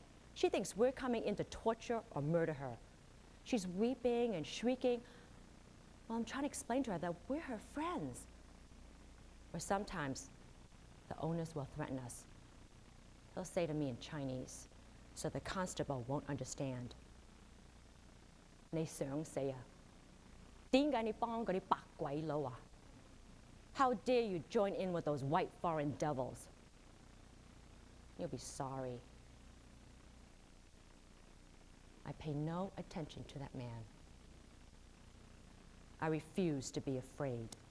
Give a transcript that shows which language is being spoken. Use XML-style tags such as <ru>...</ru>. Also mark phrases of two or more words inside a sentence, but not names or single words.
<en>She thinks we're coming in to torture or murder her. She's weeping and shrieking while I'm trying to explain to her that we're her friends. Or sometimes, the owners will threaten us. He'll say to me in Chinese, so the constable won't understand.</en> <yue>你想死啊？點解你幫嗰啲白鬼佬啊？</yue> <en>How dare you join in with those white foreign devils? You'll be sorry. I pay no attention to that man. I refuse to be afraid.</en>